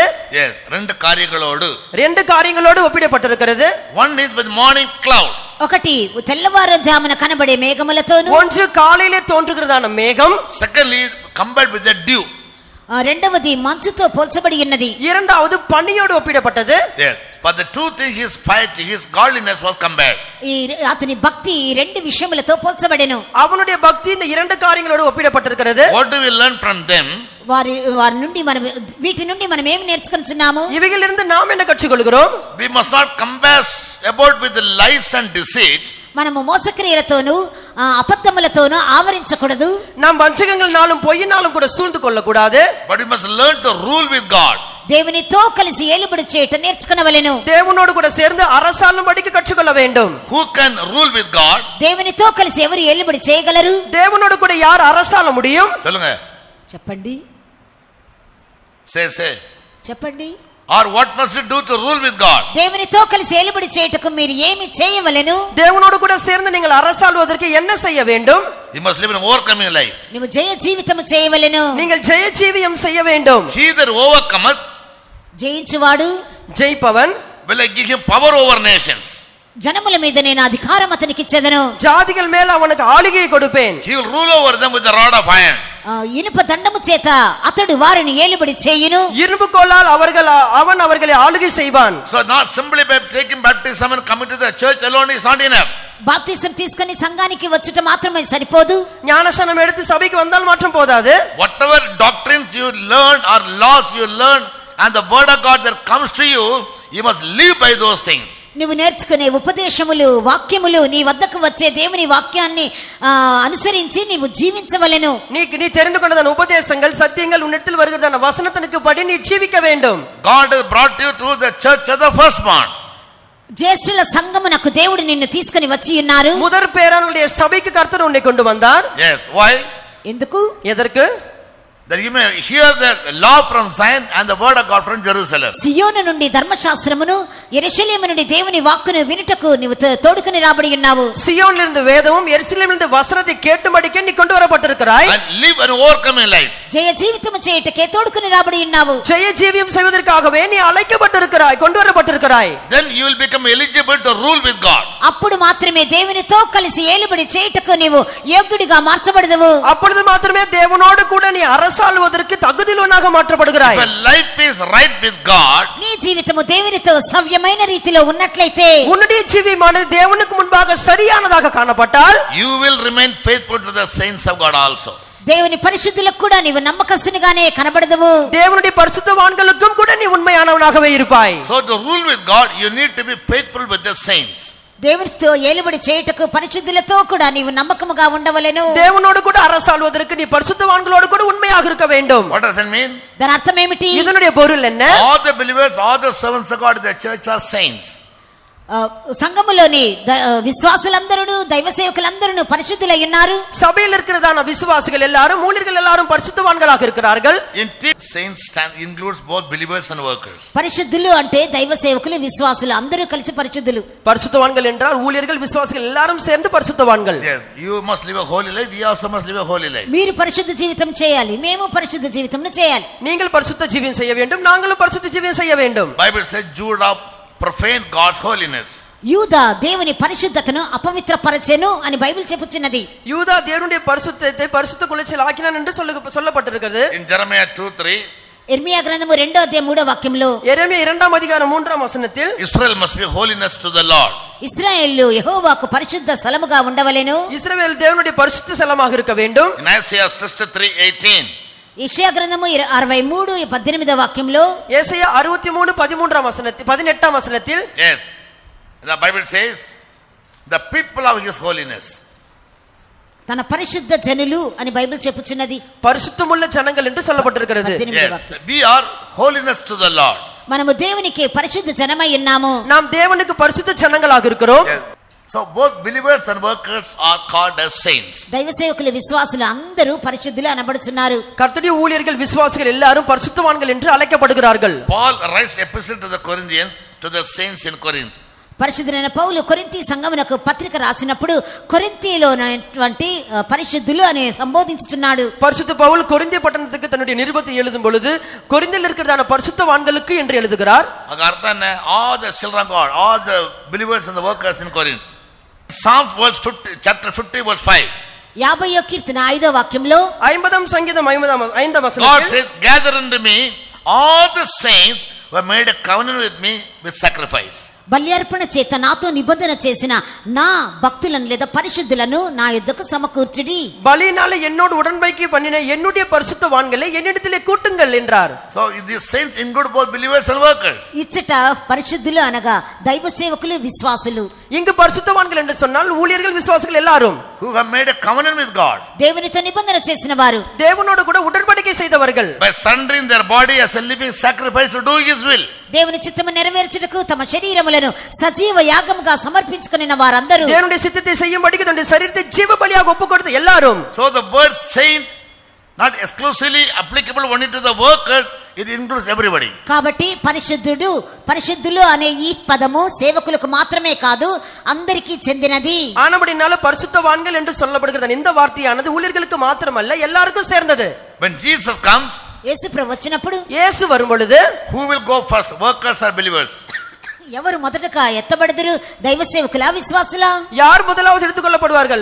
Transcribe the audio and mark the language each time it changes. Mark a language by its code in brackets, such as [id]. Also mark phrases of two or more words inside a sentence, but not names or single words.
[ta] Yes, ரெண்டு காரியங்களோடு ஒப்பிடப்பட்டிருக்கிறது. [en] One is with morning cloud. [te] ఒకటి తెల్లవారుజామున కనబడే మేఘములతోను, [ta] ஒன்று காலையிலே தோன்றுகிறதான மேகம். [en] Secondly, compared with the dew. [te] రెండవది మంచుతో పోల్చబడి ఉన్నది. [ta] இரண்டாவது பனியோடு ஒப்பிடப்பட்டது. [en] Yes, but the two things his piety, his godliness was compared. [te] అతని భక్తి రెండు విషయములతో పోల్చబడెను. [ta] அவனுடைய பக்தி இந்த இரண்டு காரியங்களோடு ஒப்பிடப்பட்டிருக்கிறது. [en] What do we learn from them? [te] వారి నుండి మనం వీటి నుండి మనం ఏమి నేర్చుకుంటున్నాము? [ta] இவைகளிலிருந்து நாம் என்ன கற்றுக்கொள்கிறோம்? [en] We must not compass about with the lies and deceit. [te] మనము మోసక్రియలతోను అబద్ధములతోను ఆవరించకూడదు. [ta] நாம் வஞ்சகங்கள்னாலும் பொய்யினாலும் கூட சூழ்ந்து கொள்ளக்கூடாது. [en] But we must learn to rule with God. [te] దేవునితో కలిసి ఏలుబడి చేయట నేర్చుకొనవలెను. [ta] தேவனோடு கூட சேர்ந்து அரசாளும்படிக்கு கற்றுக்கொள்ள வேண்டும். [en] Who can rule with God? [te] దేవునితో కలిసి ఎవరు ఏలుబడి చేయగలరు? [ta] தேவனோடு கூட யார் அரசாள முடியும்? சொல்லுங்க. [te] చెప్పండి. [en] Say. [te] చెప్పండి. [en] Or what must you do to rule with God? [te] దేవునితో కలిసి ఏలుబడి చేయటకు మీరు ఏమి చేయవలెను? [ta] தேவனோடு கூட சேர்ந்து நீங்கள் அரசாளுவதற்கு என்ன செய்ய வேண்டும்? [en] You must live an overcoming life. [te] నీవు జయ జీవితం చేయవలెను. [ta] நீங்கள் ஜெய ஜீவியம் செய்ய வேண்டும். [en] He that overcometh, [te] జయించువాడు, [ta] ஜெயிப்பவன், [en] will I give him power over nations. [te] జనముల మీద నేను అధికారం అతనికి ఇచ్చెదను. [ta] ஜாதிகள் மேல் அவனுக்கு ஆளுகையை கொடுப்பேன். [en] He will rule over them with the rod of iron. [te] ఇనుప దండము చేత అతడు వారిని ఏలుబడి చేయును. [ta] இரும்பு கோலால் அவன் அவர்களை ஆளுகை செய்வான். [en] So not simply by taking baptism and coming to the church alone is not enough. [te] బాప్తిసం తీసుకొని సంఘానికి వచ్చుట మాత్రమే సరిపోదు. [ta] ஞானஸ்நானம் எடுத்து சபைக்கு வந்தால் மாற்றம் போதாது. [en] Whatever doctrines you learn or laws you learn and the word of God that comes to you, you must live by those things. [te] నువ్వు నేర్చుకునే ఉపదేశములు, వాక్యములు, నీ వద్దకు వచ్చే దేవుని వాక్యాన్ని అనుసరించి నీవు జీవించవలెను. [ta] நீ தெரிந்து கொண்டதான உபதேசங்கள், சத்தியங்கள், உன்னிடத்தில் வருகிறதான வசனத்திற்கு படி நீ ஜீவிக்க வேண்டும். [en] God has brought you through the church of the firstborn. [te] జ్యేష్ఠుల సంఘమునకు దేవుడు నిన్ను తీసుకొని వచ్చి ఉన్నారు. [ta] முதற் பேரானுடைய சபைக்கு கர்த்தர் உன்னை கொண்டு வந்தார். [en] Yes, why? [te] ఎందుకు? [ta] எதற்கு? [en] That you may hear the law from Zion and the word of God from Jerusalem. [te] సియోను నుండి ధర్మశాస్త్రమును, యెరూషలేము నుండి దేవుని వాక్కును వినుటకు నీవు తోడుకొని రాబడి ఉన్నావు. [ta] సియోనిலிருந்து வேதமும் எருசலேமிலிருந்து வசனத்தை கேட்டும்படிக்கு நீ கொண்டு வரப்பட்டிருக்கிறாய். [en] And live an overcoming life. [te] జయ జీవితము చేయటకే తోడుకొని రాబడి ఉన్నావు. జయ జీవితం [ta] செய்வதற்காகவே நீ அழைக்கப்பட்டிருக்கிறாய், கொண்டு வரப்பட்டிருக்கிறாய். [en] Then you will become eligible to rule with God. [te] అప్పుడు మాత్రమే దేవునితో కలిసి ఏలుబడి చేయటకు నీవు యోగ్యుడిగా మార్చబడదువు. [ta] அப்பொழுது மாத்திரமே தேவனோடு கூட நீ அரசாளுவதற்கு தகுதியுள்ளவனாக மாற்றப்படுகிறாய். [en] If life is right with God, [te] నీ జీవితము దేవునితో సవ్యమైన రీతిలో ఉన్నట్లయితే, [ta] உன்னுடைய ஜீவியமானது தேவனுக்கு முன்பாக சரியானதாக காணப்பட்டால், [en] you will remain faithful to the saints of God also. [te] దేవుని పరిశుద్ధులకు కూడా నీవు నమ్మకస్తునిగానే కనబడదువు. [ta] தேவனுடைய பரிசுத்தவான்களுக்கும் கூட நீ உண்மையானவனாகவே இருப்பாய். [en] So to rule with God, you need to be faithful with the saints. [te] దేవునితో ఏలుబడి చేయుటకు పరిశుద్ధులతో కూడా నీవు నమ్మకముగా ఉండవలెను. [ta] தேவனோடு கூட அரசாளுவதற்கு நீ பரிசுத்தவான்களோடு கூட உண்மையாக இருக்க வேண்டும். [en] What does it mean? [te] దాని అర్థం ఏమిటి? [ta] இதனுடைய பொருள் என்ன? [en] All the believers, all the servants of God in the church are saints. [te] సంఘములోని విశ్వాసులందరూ, దైవ సేవకులందరూ పరిశుద్ధులై ఉన్నారు. [ta] சபையில் இருக்கிறதான விசுவாசிகள் எல்லாரும், ஊழியர்கள் எல்லாரும் பரிசுத்தவான்களாக இருக்கிறார்கள். [en] In saints includes both believers and workers. [te] పరిశుద్ధులు అంటే దైవ సేవకులు, విశ్వాసులు అందరూ కలిసి పరిశుద్ధులు. [ta] பரிசுத்தவான்கள் என்றால் ஊழியர்கள், விசுவாசிகள் எல்லாரும் சேர்ந்து பரிசுத்தவான்கள். [en] Yes, you must live a holy life. We also must live a holy life. [te] మీరు పరిశుద్ధ జీవితం చేయాలి, మేము పరిశుద్ధ జీవితంను చేయాలి. [ta] நீங்கள் பரிசுத்த ஜீவியம் செய்ய வேண்டும், நாங்களும் பரிசுத்த ஜீவியம் செய்ய வேண்டும். [en] Bible says Judah profaned God's holiness. [te] యూదా దేవుని పరిశుద్ధతను అపవిత్రపరచెను అని బైబిల్ చెప్పుచున్నది. [ta] யூதா தேவனுடைய பரிசுத்தத்தை பரிசுத்த குலைச்சல் ஆக்கினான் என்று சொல்லப்பட்டிருக்கிறது. [en] In Jeremiah 2:3, [te] ఇర్మియా గ్రంథము 2వ అధ్యాయం 3వ వాక్యంలో, [ta] எரேமியா [te] 2వ అధ్యాయం 3వ [ta] వచనத்தில், [en] Israel must be holiness to the Lord. [te] ఇశ్రాయేలు యెహోవాకు పరిశుద్ధ స్థలముగా ఉండవలెను. [ta] இஸ்ரவேல் தேவனுடைய பரிசுத்த ஸ்தலமாக இருக்க வேண்டும். [en] In Isaiah 63:18, [te] యెషయా గ్రంథము 63:18వ వాక్యంలో, [ta] ஏசாயா 63:13వ వచనத்தில் 18వ వచనத்தில், [en] yes, the Bible says the people of his holiness. [te] తన పరిశుద్ధ జనులు అని బైబిల్ చెప్పుచున్నది. [ta] பரிசுத்தமுள்ள ஜனங்கள் என்று சொல்லப்பட்டிருக்கிறது. [en] Yes, we are holiness to the Lord. మనము దేవునికి పరిశుద్ధ జనమై ఉన్నాము. நாம் தேவனுக்கு பரிசுத்த ஜனங்களாக இருக்கிறோம். Yes. So both believers and workers are called as saints. [te] దైవ సేవకులు విశ్వాసులు అందరూ పరిశుద్ధులు అనబడుచున్నారు. [ta] கர்த்தருடைய ஊழியர்கள் விசுவாசிகள் எல்லாரும் பரிசுத்தவான்கள் என்று அழைக்கப்படுகிறார்கள். [en] Paul writes epistle to the Corinthians, to the saints in Corinth. [te] పరిశుద్ధులైన పౌలు కొరింథీ సంఘమునకు పత్రిక రాసినప్పుడు కొరింథీలోనటువంటి పరిశుద్ధులు అని సంబోధించుతున్నాడు. [ta] பரிசுத்த பவுல் கொரிந்தி பட்டணத்துக்கு தன்னுடைய நிருபத்தை எழுதும் பொழுது கொரிந்தில் இருக்கிறதான பரிசுத்தவான்களுக்கு என்று எழுதுகிறார். அதுக்கு அர்த்தம் என்ன? [en] All the children of God, all the believers and the workers in Corinth. Psalms verse 50, chapter 50 verse 5. [te] 50వ కీర్తన 5వ వాక్యంలో 50వ సంగీతం 5వ [en] God [te] వచనం [en] says, gather unto me all the saints who have made a covenant with me with sacrifice. [te] బల్యార్పణ చేత నాతో నిబంధన చేసిన నా భక్తులను లేదా పరిశుద్ధులను నా యుద్ధకు సమకూర్చుడి. [ta] பலியினால என்னோடு உடன்படிக்கை பண்ணின என்னுடைய பரிசுத்தவான்களை என்னிடத்திலே கூட்டுங்கள் என்றார். [en] So these saints include both believers and workers. [te] ఇచ్చట పరిశుద్ధులు అనగా దైవ సేవకులు విశ్వాసులు. [ta] இங்கு பரிசுத்தவான்கள் என்று சொன்னால் ஊழியர்கள் விசுவாசிகள் எல்லாரும் [en] Who have made a covenant with God. [te] దేవునితో నిబంధన చేసిన వారు, [ta] தேவனோடு கூட உடன்படிக்கை செய்தவர்கள். [en] By surrendering their body as a living sacrifice to do His will. [te] దేవుని చిత్తము నెరవేర్చుటకు తమ శరీరములను సజీవ యాగముగా సమర్పించుకున్న వారందరూ, [ta] தேவனுடைய சித்தத்தை செய்யும்படிக்கு தன்னுடைய சரீரத்தை ஜீவ பலியாக ஒப்புக்கொடுத்த எல்லாரும். [en] So the word saint not exclusively applicable only to the workers, it includes everybody. [te] కాబట్టి పరిశుద్ధులు అనే ఈ పదము సేవకులకు మాత్రమే కాదు, అందరికీ చెందినది. [ta] ஆனபடினால பரிசுத்தவான்கள் என்று சொல்லப்படுகிறது இந்த வார்த்தையானது ஊழியர்களுக்கு மாத்திரமல்ல எல்லாருக்கும் சேர்ந்தது. [en] When Jesus comes, [te] యేసు ప్రభు వచ్చినప్పుడు [ta] இயேசு வரும் பொழுது [en] who will go first, workers or believers? [te] ఎవరు మొదటగా ఎత్తబడదురు? దైవ సేవకులా విశ్వాసులా? [ta] யார் முதலாவது எடுத்துக்கொள்ளப்படுவார்கள்?